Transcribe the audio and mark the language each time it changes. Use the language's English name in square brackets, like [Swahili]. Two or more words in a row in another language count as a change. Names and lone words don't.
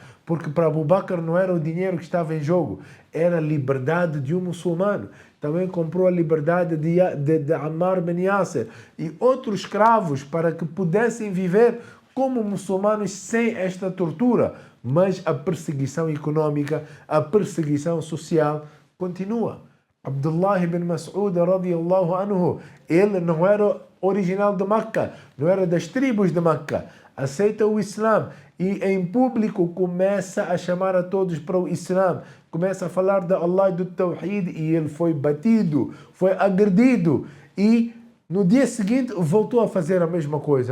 [Portuguese] Porque para Abu Bakr não era o dinheiro que estava em jogo, era a liberdade de um muçulmano. Também comprou a liberdade de Ammar bin Yasser e outros escravos para que pudessem viver como muçulmanos sem esta tortura. Mas a perseguição econômica, a perseguição social continua. Abdullah ibn Mas'ud [Arabic] رضي الله عنه, [Portuguese] ele não era original de Meca, não era das tribos de Meca, aceita o Islã e em público começa a chamar a todos para o Islã, começa a falar de Allah e do Tawhid e ele foi batido, foi agredido e no dia seguinte voltou a fazer a mesma coisa.